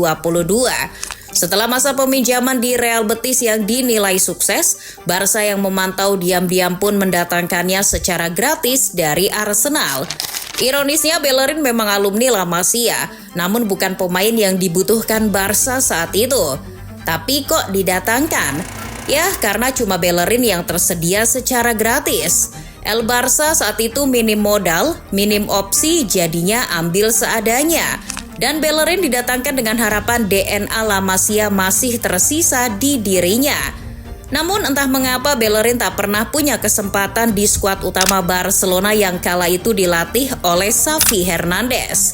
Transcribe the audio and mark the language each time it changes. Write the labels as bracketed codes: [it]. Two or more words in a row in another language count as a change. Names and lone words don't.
[id] Setelah masa peminjaman di Real Betis yang dinilai sukses, Barca yang memantau diam-diam pun mendatangkannya secara gratis dari Arsenal. Ironisnya, Bellerin memang alumni La Masia, namun bukan pemain yang dibutuhkan Barca saat itu. Tapi kok didatangkan? Ya, karena cuma Bellerin yang tersedia secara gratis. El Barca saat itu minim modal, minim opsi, jadinya ambil seadanya. Dan Bellerin didatangkan dengan harapan DNA La Masia masih tersisa di dirinya. Namun entah mengapa Bellerin tak pernah punya kesempatan di skuad utama Barcelona yang kala itu dilatih oleh Xavi Hernandez.